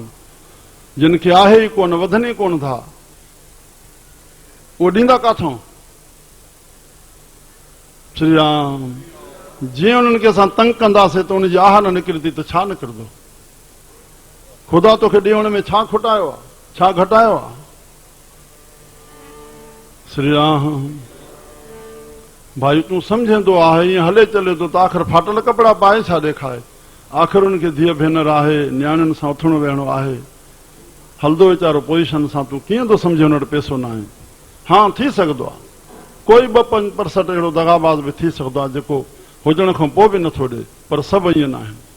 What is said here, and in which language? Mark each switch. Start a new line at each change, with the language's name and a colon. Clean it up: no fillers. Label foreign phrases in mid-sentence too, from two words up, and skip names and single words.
Sindhi: जिन खे आहे ई कोन, वधनि ई कोन था, उहो ॾींदा काथों? श्री राम। जीअं उन्हनि खे असां तंग कंदासीं त उनजी आह न निकिरंदी त छा निकिरंदो? ख़ुदा तोखे ॾियण में छा खुटायो आहे, छा घटायो आहे? श्री राम। भाई तूं सम्झंदो आहे, ईअं हले चले थो त आख़िर फाटल कपिड़ा पाए छा ॾेखारे? आख़िर उनखे धीअ भेनर आहे, न्याणियुनि सां उथणो वेहणो आहे, हलंदो वीचारो पोज़ीशन सां। तूं कीअं थो सम्झे हुन वटि पैसो न आहे? हाँ, थी सघंदो आहे कोई 2-5% अहिड़ो दगाबाज़ बि थी सघंदो आहे जेको हुजण खां पोइ बि नथो ॾे, पर सभु ईअं न आहिनि।